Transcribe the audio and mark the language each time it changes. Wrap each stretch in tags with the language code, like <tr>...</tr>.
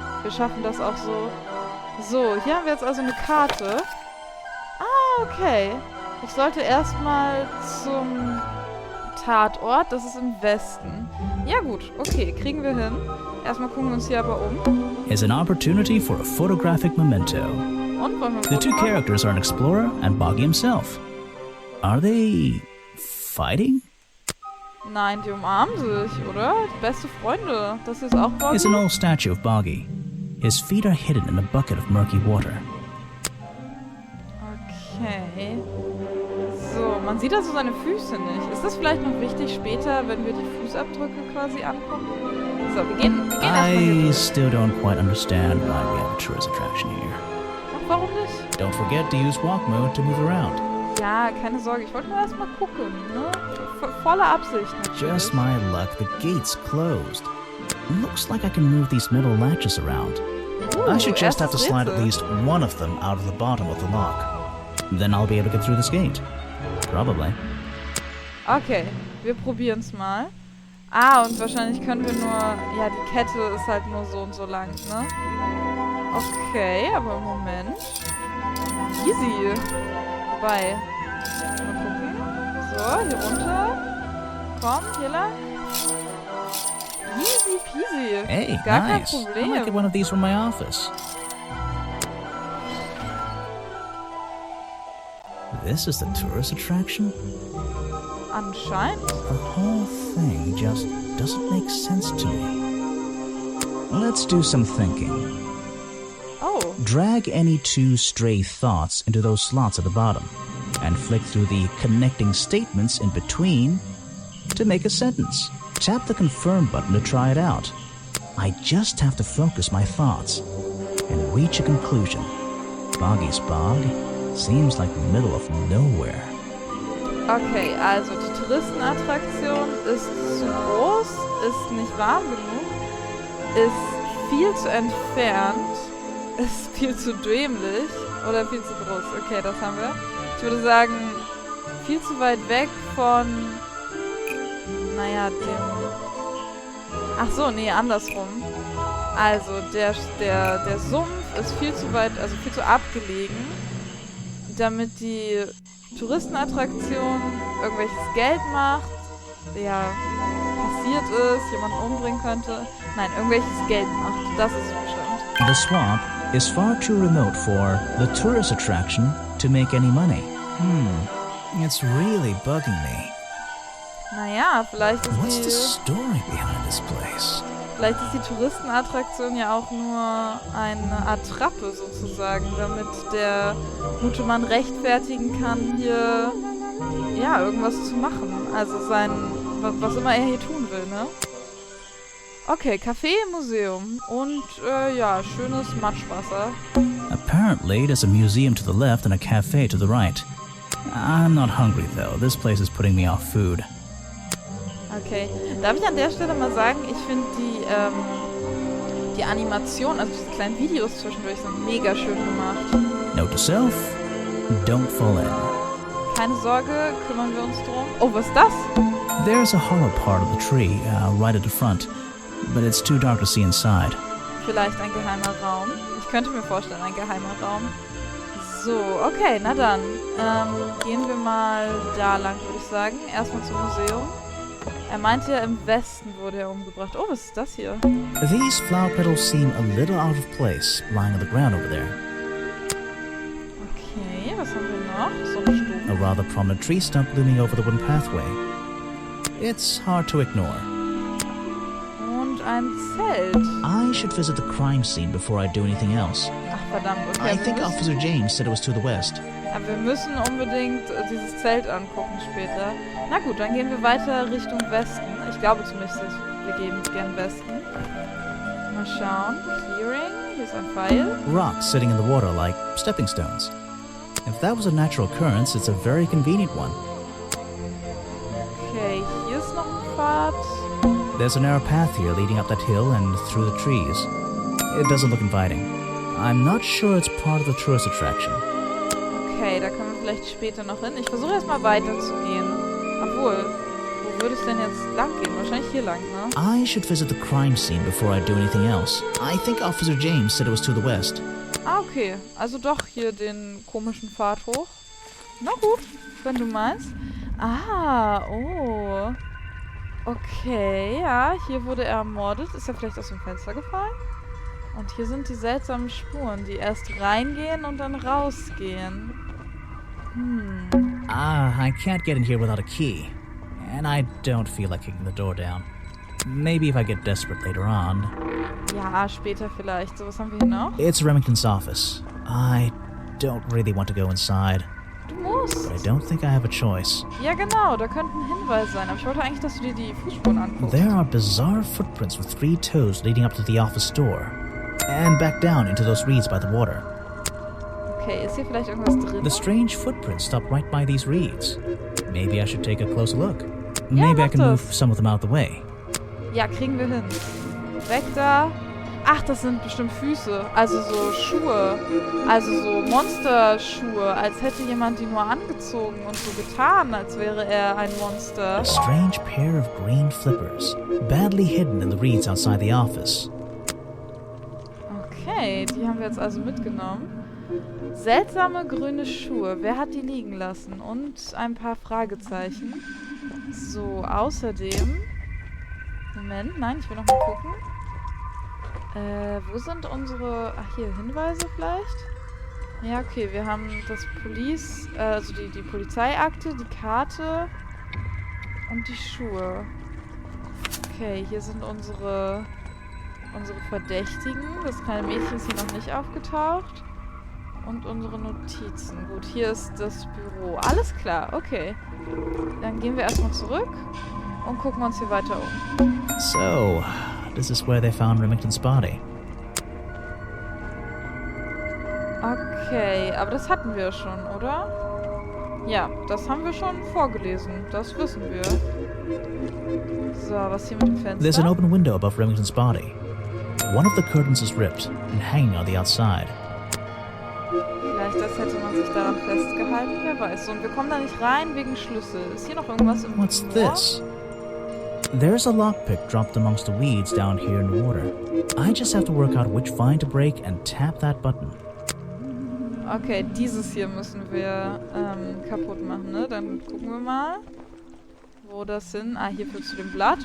<de>Wir schaffen das auch so. So, hier haben wir jetzt also eine Karte. Ah, okay. Ich sollte erstmal zum Tatort. Das ist im Westen. Ja gut, okay, kriegen wir hin. Erstmal gucken wir uns hier aber um.</de> <en>Is an opportunity for a photographic memento.</en> <de>Und wollen wir</de> <en>The two</en> <de>gucken?</de> <en>characters are an explorer and Boggy himself. Are they... fighting?</en> <de>Nein, die umarmen sich, oder? Beste Freunde. Das hier ist auch Boggy.</de> <en>It's an old statue of Boggy. His feet are hidden in a bucket of murky water. Okay.</en> <de>So, man sieht also seine Füße nicht. Ist das vielleicht noch wichtig später, wenn wir die Fußabdrücke quasi angucken? So, wir gehen erstmal hier</de> <en>I</en> <de>durch.</de> <en>still don't quite understand why we have a tourist attraction here.</en> <de>Ach, warum nicht?</de> <en>Don't forget to use walk mode to move around.</en> <de>Ja, keine Sorge, ich wollte nur erstmal gucken, ne? Volle Absicht natürlich.</de> <en>Just my luck, the gate's closed. Looks like I can move these metal latches around. I should just have to slide at least one of them out of the bottom of the lock. Then I'll be able to get through this gate. Probably.</en> <de>Okay, wir probieren's mal. Ah, und wahrscheinlich können wir nur... Ja, die Kette ist halt nur so und so lang, ne? Okay, aber im Moment...</de> <en>Easy.</en> <de>Wobei... Mal gucken. So, hier runter. Komm, hier lang.</de> <en>Easy peasy. Hey,</en> <de>Gar</de> <en>nice.</en> <de>kein</de> <en>I</en> <de>Problem.</de> <en>might get one of these from my office. This is the tourist attraction?</en> <de>Anscheinend.</de> <en>The whole thing just doesn't make sense to me. Let's do some thinking. Oh. Drag any two stray thoughts into those slots at the bottom, and flick through the connecting statements in between to make a sentence. Tap the confirm button to try it out. I just have to focus my thoughts and reach a conclusion. Boggy's Bog seems like the middle of nowhere.</en> <de>Okay, also die Touristenattraktion ist zu groß, ist nicht warm genug, ist viel zu entfernt, ist viel zu dämlich oder viel zu groß. Okay, das haben wir. Ich würde sagen, viel zu weit weg von, naja, dem... Ach so, nee, andersrum. Also, der Sumpf ist viel zu weit, also viel zu abgelegen, damit die Touristenattraktion irgendwelches Geld macht, ja, passiert ist, jemanden umbringen könnte. Nein, irgendwelches Geld macht. Das ist es bestimmt.</de> <en>The swamp is far too remote for the tourist attraction to make any money. It's really bugging me.</en> <de>Naja, vielleicht</de> <en>What's the</en> <de>ist</de> <en>story behind this place?</en> <de>die Touristenattraktion ja auch nur eine Attrappe sozusagen, damit der gute Mann rechtfertigen kann, hier ja irgendwas zu machen. Also was immer er hier tun will, ne? Okay, Café im Museum und ja, schönes Matschwasser.</de> <en>Apparently, there's a museum to the left and a cafe to the right. I'm not hungry though. This place is putting me off food.</en> <de>Okay, darf ich an der Stelle mal sagen, ich finde die Animation, also diese kleinen Videos zwischendurch sind mega schön gemacht.</de> <en>Note to self, don't fall in.</en> <de>Keine Sorge, kümmern wir uns drum. Oh, was ist das?</de> <en>There's a hollow part of the tree, right at the front, but it's too dark to see inside.</en> <de>Vielleicht ein geheimer Raum. Ich könnte mir vorstellen, ein geheimer Raum. So, okay, na dann. Gehen wir mal da lang, würde ich sagen. Erstmal zum Museum. Er meinte ja, im Westen wurde er umgebracht. Oh, was ist das hier?</de> <en>These flower petals seem a little out of place, lying on the ground over there.</en> <de>Okay, was haben wir noch? So ein Stuhl.</de> <en>A rather prominent tree stump looming over the wooden pathway. It's hard to ignore.</en> <de>Und ein Zelt.</de> <en>I should visit the crime scene before I do anything else.</en> <de>Ach, verdammt. Okay,</de> <en>I think Officer James said it was to the west.</en> <de>Ja, wir müssen unbedingt dieses Zelt angucken später. Na gut, dann gehen wir weiter Richtung Westen. Ich glaube zumindest, wir gehen gern Westen. Mal schauen. Clearing. Hier ist ein Pfeil.</de> <en>Rocks sitting in the water like stepping stones. If that was a natural occurrence, it's a very convenient one.</en> <de>Okay, hier ist noch ein Pfad.</de> <en>There's a narrow path here leading up that hill and through the trees. It doesn't look inviting. I'm not sure it's part of the tourist attraction.</en> <de>Okay, da können wir vielleicht später noch hin. Ich versuche erstmal weiterzugehen. Obwohl, wo würde es denn jetzt lang gehen? Wahrscheinlich hier lang, ne?</de> <en>I should visit the crime scene before I do anything else. I think Officer James said it was to the west. Ah, okay.</en> <de>Also doch hier den komischen Pfad hoch. Na gut, wenn du meinst. Ah, oh. Okay, ja, hier wurde er ermordet. Ist er vielleicht aus dem Fenster gefallen? Und hier sind die seltsamen Spuren, die erst reingehen und dann rausgehen.</de> <en>I can't get in here without a key. And I don't feel like kicking the door down. Maybe if I get desperate later on.</en> <de>Ja, später vielleicht. So, was haben wir hier noch?</de> <en>It's Remington's office. I don't really want to go inside.</en> <de>Du musst.</de> <en>But I don't think I have a choice.</en> <de>Ja, genau. Da könnte ein Hinweis sein. Aber ich wollte eigentlich, dass du dir die Fußspuren anguckst.</de> <en>There are bizarre footprints with 3 toes leading up to the office door. And back down into those reeds by the water. Okay,</en> <de>Okay, ist hier vielleicht irgendwas drin?</de> <en>The strange footprints stop right by these reeds. Maybe I should take a closer look.</en> <de>Ja,</de> <en>Maybe I</en> <de>mach</de> <en>can</en> <de>das.</de> <en>move some of them out the way.</en> <de>Ja, kriegen wir hin. Weg da. Ach, das sind bestimmt Füße. Also so Schuhe. Also so Monsterschuhe. Als hätte jemand die nur angezogen und so getan, als wäre er ein Monster. A strange pair of green flippers, badly hidden in the reeds outside the office. Okay, die haben wir jetzt also mitgenommen. Seltsame grüne Schuhe. Wer hat die liegen lassen? Und ein paar Fragezeichen. So, außerdem... Moment, nein, ich will noch mal gucken. Wo sind unsere... Ach, hier, Hinweise vielleicht? Ja, okay, wir haben das also die Polizeiakte, die Karte und die Schuhe. Okay, hier sind unsere Verdächtigen. Das kleine Mädchen ist hier noch nicht aufgetaucht. Und unsere Notizen. Gut, hier ist das Büro. Alles klar, okay. Dann gehen wir erstmal zurück und gucken uns hier weiter um.</de> <en>So, this is where they found Remington's body.</en> <de>Okay, aber das hatten wir schon, oder? Ja, das haben wir schon vorgelesen. Das wissen wir. So, was hier mit dem Fenster?</de> <en>There's an open window above Remington's body. One of the curtains is ripped and hanging on the outside.</en> <de>Vielleicht hätte man sich daran festgehalten, wer weiß. Und wir kommen da nicht rein wegen Schlüssel. Ist hier noch irgendwas im</de> <en>What's</en> <de>Ohr?</de> <en>this? There's a lockpick dropped amongst the weeds down here in the water. I just have to work out which vine to break and tap that button.</en> <de>Okay, dieses hier müssen wir kaputt machen, ne? Dann gucken wir mal, wo das hin... Ah, hier führt zu dem Blatt.</de>